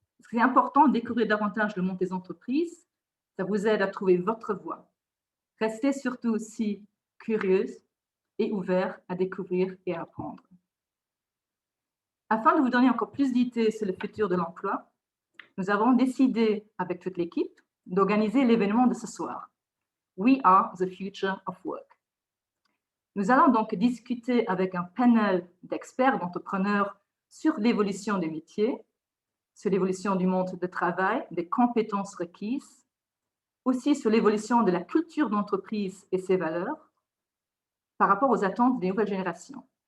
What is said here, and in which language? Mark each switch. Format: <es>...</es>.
<fr>C'est important de découvrir davantage le monde des entreprises, ça vous aide à trouver votre voie. Restez surtout aussi curieuse et ouvert à découvrir et à apprendre. Afin de vous donner encore plus d'idées sur le futur de l'emploi, nous avons décidé avec toute l'équipe d'organiser l'événement de ce soir.</fr> <en>We Are the Future of Work.</en> <fr>Nous allons donc discuter avec un panel d'experts, d'entrepreneurs sur l'évolution des métiers, sur l'évolution du monde de travail, des compétences requises, aussi sur l'évolution de la culture d'entreprise et ses valeurs par rapport aux attentes des nouvelles générations.</fr>